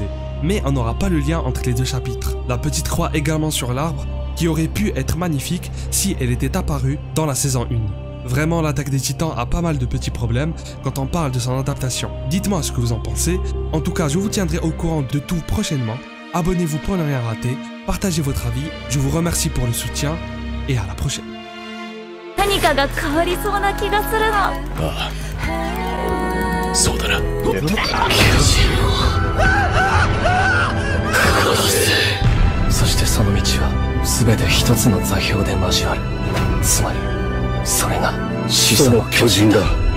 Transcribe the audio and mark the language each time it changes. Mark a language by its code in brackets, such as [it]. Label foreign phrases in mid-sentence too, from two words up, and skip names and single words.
[fr] Mais on n'aura pas le lien entre les deux chapitres. La petite croix également sur l'arbre, qui aurait pu être magnifique si elle était apparue dans la saison 1. Vraiment, l'attaque des titans a pas mal de petits problèmes quand on parle de son adaptation. Dites-moi ce que vous en pensez. En tout cas, je vous tiendrai au courant de tout prochainement. Abonnez-vous pour ne rien rater, partagez votre avis, je vous remercie pour le soutien et à la prochaine. [ja] 何かが変わりそうな気がするの。ああそうだなそしてその道は全て一つの座標で交わる。つまりそれが始祖の巨人だ。